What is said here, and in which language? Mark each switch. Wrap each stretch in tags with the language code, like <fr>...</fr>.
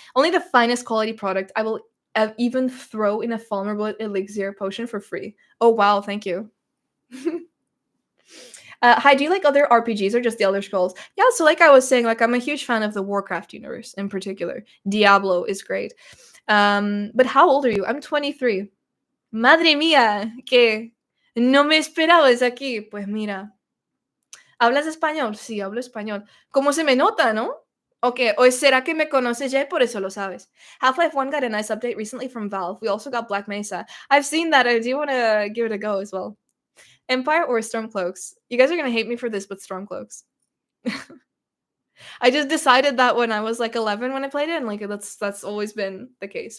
<en>Only the finest quality product. I will even throw in a vulnerable elixir potion for free. Oh, wow. Thank you. Hi, do you like other RPGs or just the Elder Scrolls? Yeah, so like I was saying, like I'm a huge fan of the Warcraft universe in particular. Diablo is great. But how old are you? I'm 23.</en> <es>Madre mía, que no me esperabas aquí. Pues mira. ¿Hablas español? Sí, hablo español. ¿Cómo se me nota, no? Okay, o será que me conoces ya y por eso lo sabes.</es> <en>Half-Life 1 got a nice update recently from Valve. We also got Black Mesa. I've seen that. I do want to give it a go as well. Empire or Stormcloaks? You guys are gonna hate me for this, but Stormcloaks. I just decided that when I was like 11 when I played it, and like that's always been the case.</en>